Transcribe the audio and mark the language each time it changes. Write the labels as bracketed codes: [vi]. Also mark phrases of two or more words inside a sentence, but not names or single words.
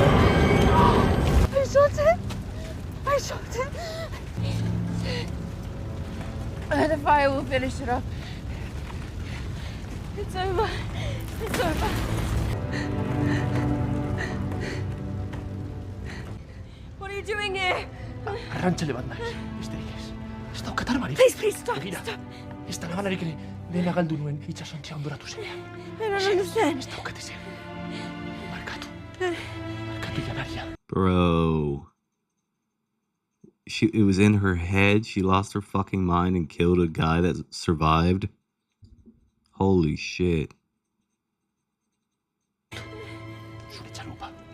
[en] I shot it! I shot it! The fire will finish it up. It's over. It's over. What are you doing here? [eu] Arrantzale bat naiz, besterik ez. Ez daukat armarik. [en] Please, stop, [eu] Begira, [en] stop. [eu] ez da labanarik ere dena galdu nuen itxasontzia ondoratu zenean. [en] I don't understand. [eu] Ez daukat ezer. Barkatu. Barkatu janaria. [en] Bro. It was in her head. She lost her fucking mind and killed a guy that survived. Holy shit. [eu] Zure txalupa.